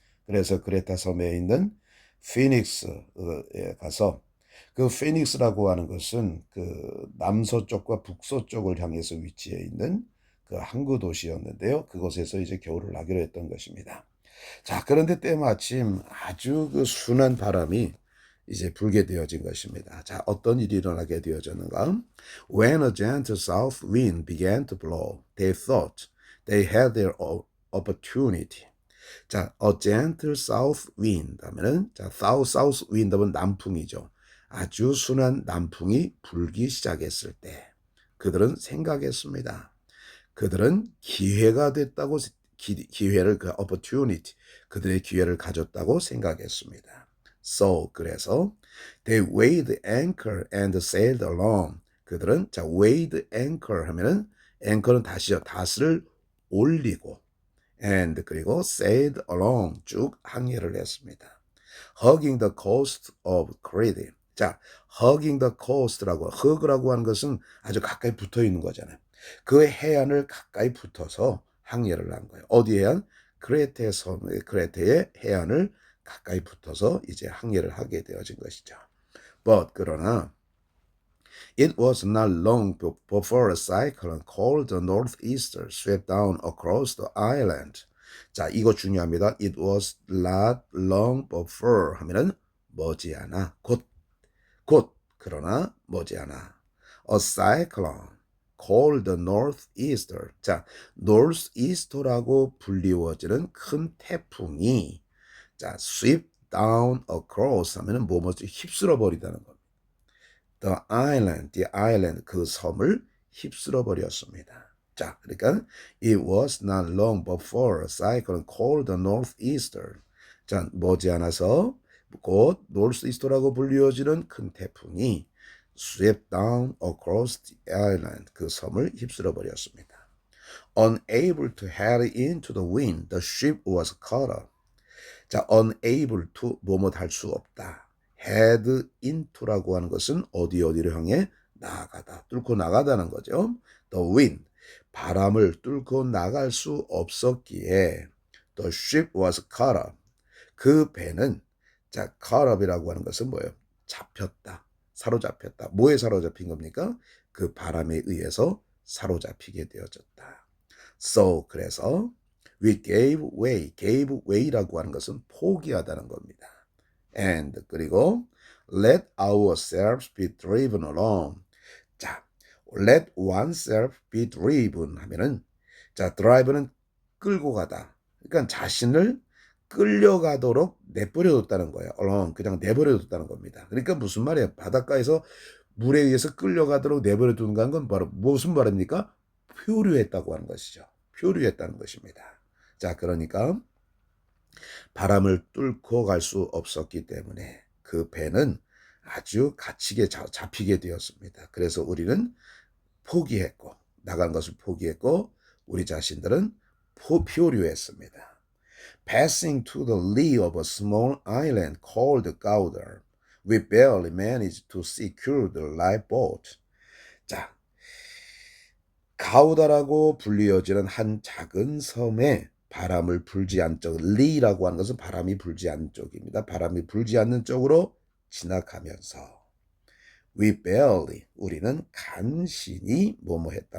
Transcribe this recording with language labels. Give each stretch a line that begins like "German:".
Korean: 그래서 크레타 섬에 있는 피닉스에 가서 그 피닉스라고 하는 것은 그 남서쪽과 북서쪽을 향해서 위치해 있는 그 항구 도시였는데요. 그곳에서 이제 겨울을 나기로 했던 것입니다. 자, 그런데 때마침 아주 그 순한 바람이 이제 불게 되어진 것입니다. 자, 어떤 일이 일어나게 되어졌는가?
English: When a gentle south wind began to blow, they thought they had their opportunity. 자, a gentle south wind
Korean: 하면은 자,
English: south wind
Korean: 하면 남풍이죠. 아주 순한 남풍이 불기 시작했을 때 그들은 생각했습니다. 그들은 기회가 됐다고 기회를 그 opportunity 그들의 기회를 가졌다고 생각했습니다.
English: So
Korean: 그래서
English: they weighed anchor and sailed along.
Korean: 그들은 자
English: weighed anchor
Korean: 하면은 anchor는 다시요 닷을 올리고 and 그리고
English: sailed along
Korean: 쭉 항해를 했습니다.
English: Hugging the coast of Crete.
Korean: 자,
English: hugging the coast
Korean: 라고 hug라고 하는 것은 아주 가까이 붙어 있는 거잖아요. 그 해안을 가까이 붙어서 항해를 한 거예요. 어디 해안? 크레테의 해안을 가까이 붙어서 이제 항해를 하게 되어진 것이죠.
English: But
Korean: 그러나
English: it was not long before a cyclone called the northeaster swept down across the island.
Korean: 자, 이거 중요합니다.
English: It was not long before
Korean: 하면은 머지않아 곧 그러나 머지않아
English: a cyclone called the northeaster.
Korean: 자, northeaster라고 불리워지는 큰 태풍이 자,
English: sweep down across
Korean: 하면은 뭐뭐지 휩쓸어 버리다는 겁니다.
English: the island
Korean: 그 섬을 휩쓸어 버렸습니다.
English: 자, 그러니까 it was not long before a cyclone called the northeaster.
Korean: 자, 머지않아서 곧 northeaster라고 불리워지는 큰 태풍이
English: swept down across the island
Korean: 그 섬을 휩쓸어 버렸습니다.
English: Unable to head into the wind, the ship was caught up.
Korean: 자,
English: unable to
Korean: 뭐뭐 할 수 없다.
English: head into
Korean: 라고 하는 것은 어디를 향해 나가다, 뚫고 나가다는 거죠.
English: The wind,
Korean: 바람을 뚫고 나갈 수 없었기에
English: the ship was caught up.
Korean: 그 배는 자,
English: caught up
Korean: 이라고 하는 것은 뭐예요? 잡혔다, 사로잡혔다. 뭐에 사로잡힌 겁니까? 그 바람에 의해서 사로잡히게 되어졌다. So 그래서
English: we gave way
Korean: 라고 하는 것은 포기하다는 겁니다.
English: And
Korean: 그리고
English: let ourselves be driven along.
Korean: 자,
English: let oneself be driven
Korean: 하면은 자, drive는 끌고 가다. 그러니까 자신을 끌려가도록 내버려뒀다는 거예요. along 그냥 내버려뒀다는 겁니다. 그러니까 무슨 말이에요? 바닷가에서 물에 의해서 끌려가도록 내버려둔다는 건 바로 무슨 말입니까? 표류했다고 하는 것이죠. 표류했다는 것입니다. 자, 그러니까 바람을 뚫고 갈 수 없었기 때문에 그 배는 아주 갇히게 잡히게 되었습니다. 그래서 우리는 포기했고 나간 것을 포기했고 우리 자신들은 표류했습니다.
English: Passing to the lee of a small island called Gouda, we barely managed to secure the lifeboat.
Korean: 자, 가우다라고 불리어지는 한 작은 섬에 바람을 불지 않는 쪽, 리라고 하는 것은 바람이 불지 않는 쪽입니다. 바람이 불지 않는 쪽으로 지나가면서
English: we barely,
Korean: 우리는 간신히 뭐뭐했다.